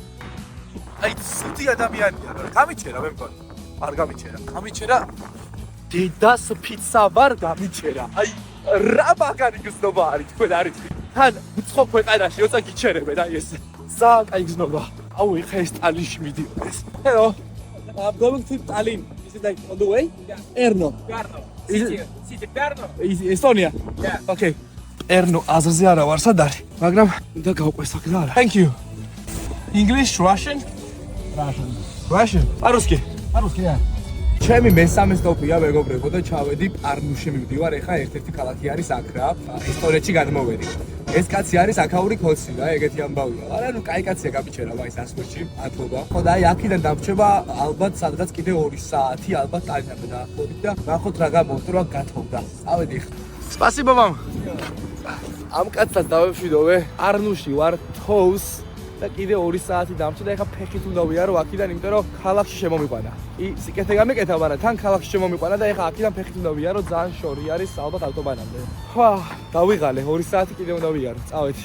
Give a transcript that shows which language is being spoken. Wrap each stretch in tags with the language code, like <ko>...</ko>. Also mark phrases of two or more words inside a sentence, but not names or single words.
<ka>აი ცუდი ადამიანია. გამიჩერა მე მგონი. არ გამიჩერა. გამიჩერა დედას პიცა ვარ გამიჩერა. აი რა მაგარი გზნობა არის თქვენ არის. თან უცხო ქვეყანაში როცა გიჩერებენ აი ეს. ძალიან კაი გზნობა. აუ ეხა ეს ტალინში მიდიოდი ეს.</ka> <en>Hello. I'm going to Tallinn. Is it like on the way? Yeah. Erno. City Pärnu. Estonia. Yeah. Okay.</en> <ka>Erno აზრზე არა ვარ სად არის? მაგრამ მინდა გავყვეს აქ და არა.</ka> <en>Thank you. English, Russian? Russian. По-русски.</en> <ru>По-русски, yeah.</ru> <ka>ჩემი მესამე სტოპია მეგობრებო და ჩავედი პარნუში მივდივარ. ეხა ერთ-ერთი ქალაქი არის აქ რა. ესტონეთში გადმოვედი. ეს კაცი არის აქაური ქოსი რა, ეგეთი ამბავია. არა, ნუ კაი კაცია გამიჩერა მაინც ასმერჩი, მადლობა. ხო და აი აქიდან დამრჩება ალბათ სადღაც კიდე 2 საათი ალბათ ტალინამდე დაახლოებით და ნახოთ რა გამოვტრო გათხოვდა. წავედი ხა.</ka> <ru>Спасибо вам.</ru> <ka>ამ კაცსაც დავემშვიდობე. პარნუში ვარ თოუს და კიდე 2 საათი დამრჩა და ეხა ფეხით უნდა ვიარო აქიდან, იმიტომ რომ ქალაქში შემომიყვანა. სიკეთე გამეკეთა, მაგრამ თან ქალაქში შემომიყვანა და ეხა აქიდან ფეხით უნდა ვიარო, ძალიან შორი არის ალბათ ავტობანამდე. დავიღალე 2 საათი კიდე უნდა ვიარო, წავედი.</ka>